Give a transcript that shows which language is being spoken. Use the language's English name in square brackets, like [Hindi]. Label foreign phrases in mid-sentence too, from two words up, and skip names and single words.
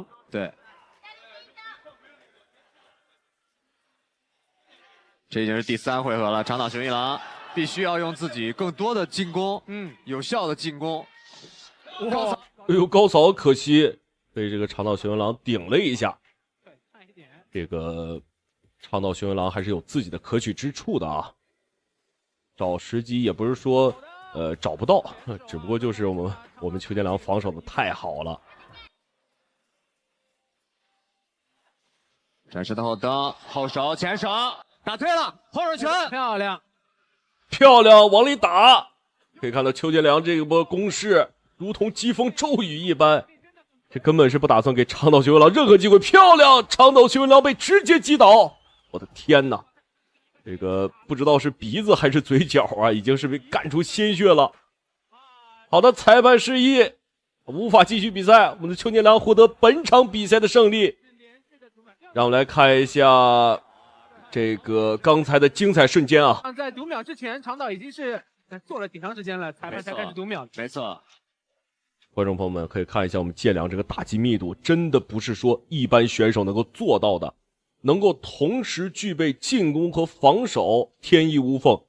[Chinese] 對，這已經是第三回合了，長島熊一郎必須要用自己更多的進攻，有效的進攻。高掃，哎呦，高掃可惜被這個長島熊一郎頂了一下。這個長島熊一郎還是有自己的可取之處的啊。找時機也不是說找不到，只不過就是我們邱建良防守的太好了。展示的後蹬，後手前手打退了，後手拳漂亮，漂亮，往裡打。可以看到邱建良這一波攻勢如同疾風驟雨一般，這根本是不打算給長島熊一郎任何機會。漂亮，長島熊一郎被直接擊倒，我的天哪，這個不知道是鼻子還是嘴角啊，已經是被幹出鮮血了。好的，裁判示意無法繼續比賽，我們的邱建良獲得本場比賽的勝利。讓我們來看一下這個剛才的精彩瞬間啊！在讀秒之前，長島已經是做了挺長時間了，裁判才開始讀秒。沒錯。觀眾朋友們可以看一下我們建良這個打擊密度，真的不是說一般選手能夠做到的，能夠同時具備進攻和防守，天衣無縫。